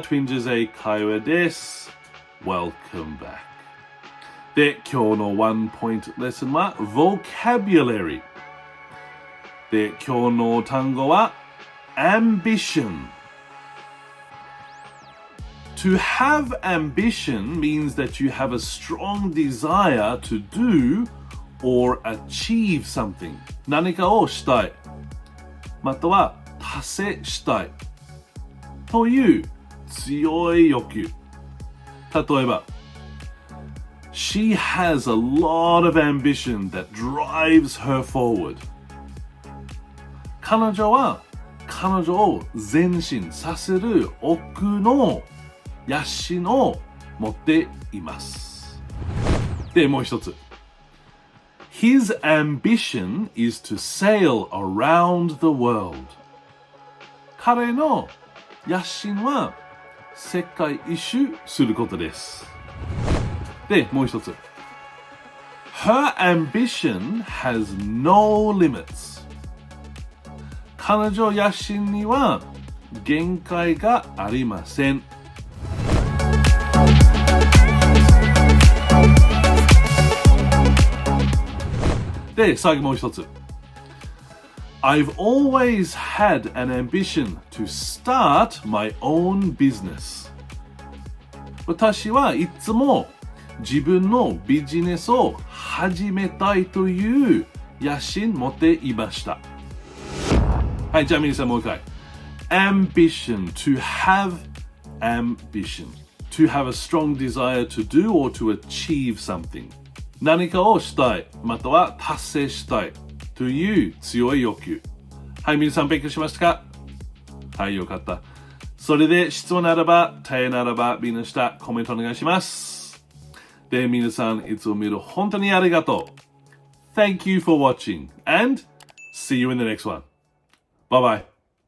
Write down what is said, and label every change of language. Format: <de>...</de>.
<ja>Twinges 英会話です。</ja> <en>Welcome back。</en> <ja>で、今日のワンポイントレッスンは Vocabulary。で、今日の単語は Ambition。</ja> <en>To have ambition means that you have a strong desire to do or achieve something。</en> <ja>何かをしたい。または達成したい。という強い欲求。例えば、</ja> <en>She has a lot of ambition that drives her forward.</en> <ja>彼女は彼女を前進させる奥の野心を持っています。で、もう一つ。</ja> <en>His ambition is to sail around the world.</en> <ja>彼の野心は世界一周することです。で、もう一つ。</ja> <en>Her ambition has no limits.</en> <ja>彼女野心には限界がありません。で、最後もう一つ。</ja> <en>I've always had an ambition to start my own business.</en> <ja>私はいつも自分のビジネスを始めたいという野心持っていました。はい、じゃあ皆さんもう一回。</ja> <en>Ambition, to have ambition. To have a strong desire to do or to achieve something.</en> <ja>何かをしたい、または達成したいという強い欲求。はい、皆さん勉強しましたか？はい、よかった。それで質問ならば、問いならば、みんな下コメントお願いします。で、皆さんいつも見る本当にありがとう。</ja> <en>Thank you for watching and see you in the next one. Bye bye.</en>